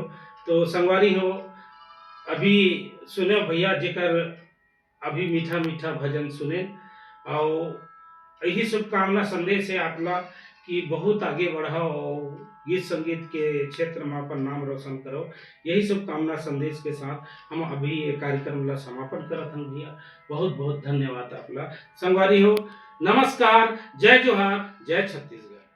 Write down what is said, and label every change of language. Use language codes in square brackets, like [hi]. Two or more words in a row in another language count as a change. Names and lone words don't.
[hne] तो संगवारी हो अभी सुने भैया जेकर अभी मीठा मीठा भजन सुने, और यही शुभकामना संदेश है आपला कि बहुत आगे बढ़ो और गीत संगीत के क्षेत्र में अपन नाम रोशन करो। यही शुभकामना संदेश के साथ हम अभी ये कार्यक्रम ला समापन करत हन भैया। बहुत बहुत धन्यवाद आपला। संगवारी हो नमस्कार, जय जोहार, जय छत्तीसगढ़।